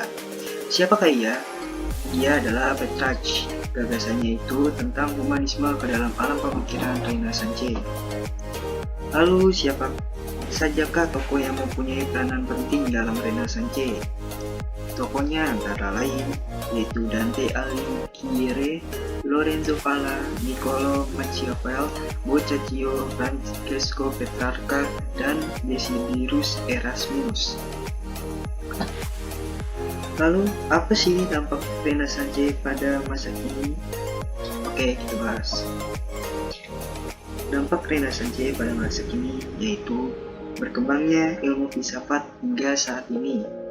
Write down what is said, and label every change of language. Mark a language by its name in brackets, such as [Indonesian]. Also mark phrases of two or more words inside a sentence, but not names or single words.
[Indonesian] Siapakah ia? Ia adalah Petrarch. Gagasannya itu tentang humanisme ke dalam alam pemikiran Renaissance. Lalu, siapa sajakah tokoh yang mempunyai peranan penting dalam Renaissance? Tokohnya antara lain yaitu Dante Alighieri, Lorenzo Valla, Niccolò Machiavelli, Boccaccio, Francesco Petrarca, dan Desiderius Erasmus. Lalu, apa sih dampak Renaissance pada masa kini? Oke, kita bahas. Dampak Renaissance pada masa kini yaitu berkembangnya ilmu filsafat hingga saat ini.